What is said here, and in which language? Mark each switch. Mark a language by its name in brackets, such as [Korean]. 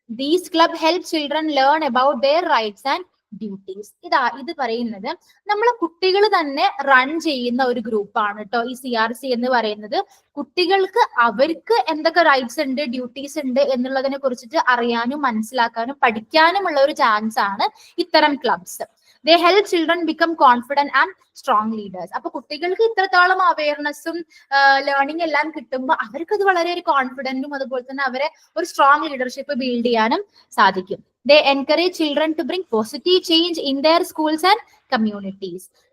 [English] These club help children learn about their rights and duties. [Malayalam] ഇത് പറയുന്നത് നമ്മളെ കുട്ടികൾ തന്നെ റൺ ചെയ്യുന്ന ഒരു ഗ്രൂപ്പാണ് കേട്ടോ ഈ CRC എന്ന് പറയുന്നത്. കുട്ടികൾക്ക് അവർക്ക് എന്തൊക്കെ റൈറ്റ്സ് ഉണ്ട്, ഡ്യൂട്ടീസ് ഉണ്ട് എന്നുള്ളതിനെ കുറിച്ചിട്ട് അറിയാനും മനസ്സിലാക്കാനും പഠിക്കാനുമുള്ള ഒരു ചാൻസ് ആണ് ഇത്തരം clubs. [English] They help children become confident and strong leaders. [Malayalam] അപ്പൊ കുട്ടികൾക്ക് ഇത്രത്തോളം അവയർനെസ്സും ലേണിംഗ് എല്ലാം കിട്ടുമ്പോൾ അവർക്ക് അത് വളരെ ഒരു കോൺഫിഡന്റും അതുപോലെ തന്നെ അവരെ ഒരു സ്ട്രോങ് ലീഡർഷിപ്പ് ബിൽഡ് ചെയ്യാനും സാധിക്കും. [English] They encourage children to bring positive change in their schools and communities.